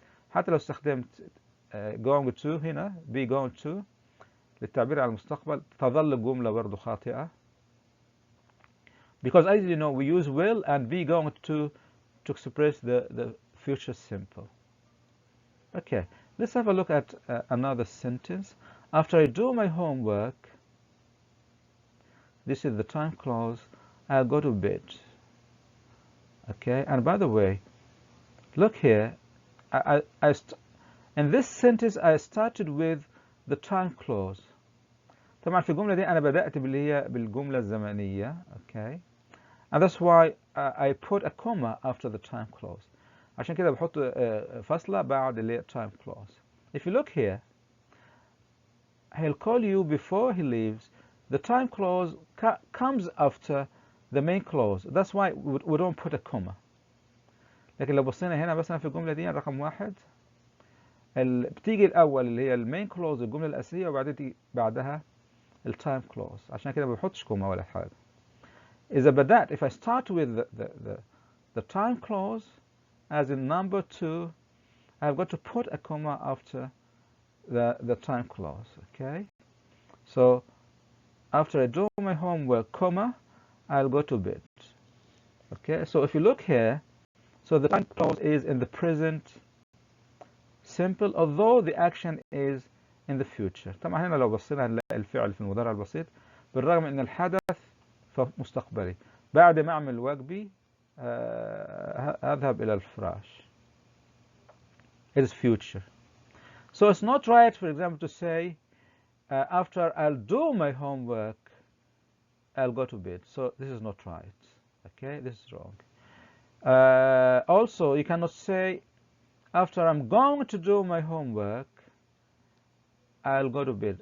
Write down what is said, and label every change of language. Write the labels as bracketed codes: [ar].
[ar] حتى لو استخدمت going to هنا be going to للتعبير عن المستقبل تظل الجملة برضه خاطئة. [en] Because as you know, we use will and be going to express the future simple. Okay, let's have a look at another sentence. After I do my homework, this is the time clause, I'll go to bed. Okay, and by the way, look here. In this sentence, I started with the time clause. [ar] طبعا في الجملة دي أنا بدأت بالجملة الزمنية. [en] Okay. And that's why I put a comma after the time clause. [ar] عشان كده بحط فاصلة بعد اللي time clause. [en] If you look here, he'll call you before he leaves. The time clause comes after the main clause. That's why we don't put a comma. [ar] لكن لو بصينا هنا مثلا في الجملة دي رقم واحد بتيجي الأول اللي هي المين clause الجملة الأساسية وبعدين تيجي بعدها التايم clause. عشان كده ما بحطش كوما ولا حاجة. إذا بدأت [en] if I start with the time clause as in number 2, I've got to put a comma after the time clause. Okay. So after I do my homework, comma, I'll go to bed. Okay. So if you look here, so the time clause is in the present simple, although the action is in the future. [ar] طبعا هنا لو بصينا هنلاقي الفعل في المضارع البسيط بالرغم ان الحدث مستقبلي. بعد ما اعمل واجبي اذهب الى الفراش. [en] It is future. So it's not right, for example, to say after I'll do my homework, I'll go to bed. So this is not right. Okay, this is wrong. Also, you cannot say after I'm going to do my homework, I'll go to bed.